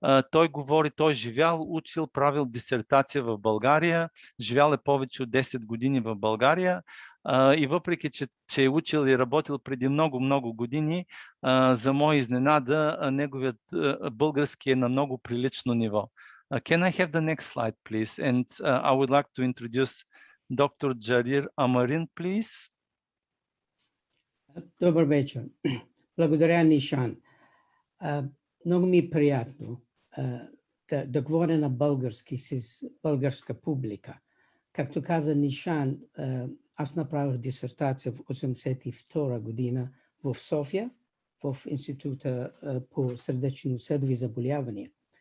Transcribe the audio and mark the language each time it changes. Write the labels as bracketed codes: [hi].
[bg] Той е живял, учил, правил дисертация в България, живял е повече от 10 години в България. И въпреки, че е учил и работил преди много години, за моя изненада, неговият български е на много прилично ниво. [en] Can I have the next slide, please? And I would like to introduce Dr. Джарир Амарин, please. [bg] Добър вечер. Благодаря, Нишан. Много ми е приятно да говоря на български с българска публика. Както каза Нишан, аз направих дисертация в 1982 година в София, в Института по сърдечно-съдови заболявания.